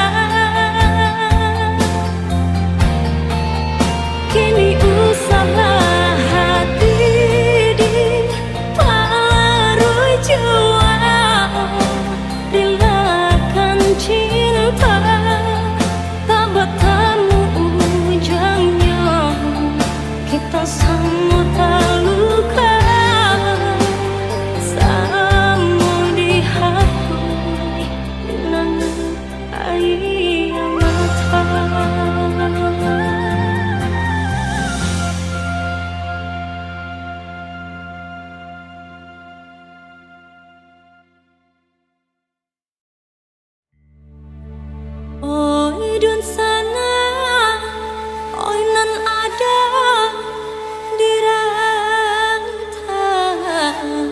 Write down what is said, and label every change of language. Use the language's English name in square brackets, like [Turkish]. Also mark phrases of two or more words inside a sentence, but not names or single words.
[Indonesian] Kini usaha hati dipalarui jiwa, relakan cinta tak bertemu ujungnya. Kita sama terluka, sama dihapus linangan air mata. [Minangkabau] Oi dun sana, oi nan ada di rantau.